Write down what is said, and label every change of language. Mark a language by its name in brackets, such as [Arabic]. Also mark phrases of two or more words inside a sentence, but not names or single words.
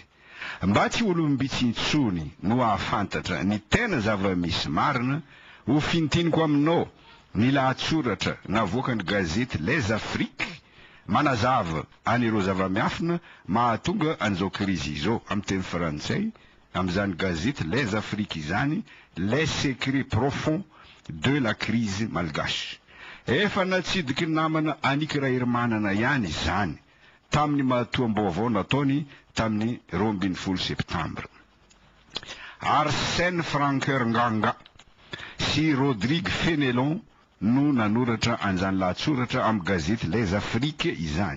[Malagasy] Mba tsy olombitsy intsony no ahafantatra ny tena zava-misy marina, ho fintiniko aminao ny lahatsoratra navoaka ny gazety Les Afriques manazava anireo zava-miafina mahatonga an'izao crise izao amin'ny teny frantsay, amin'izany gazety Les Afriques izany, [French] les secrets profonds de la crise malgache. [Malagasy] Efa natsidiky namana Annika Rahirimanana ihany izany tamin'ny matoam-baovao nataony tamin'ny 12 septambra. Arsène Francoeur Nganga sy Rodrigue Fenelon no nanoratra an'izany lahatsoratra amin'ny gazety Les Afriques izany.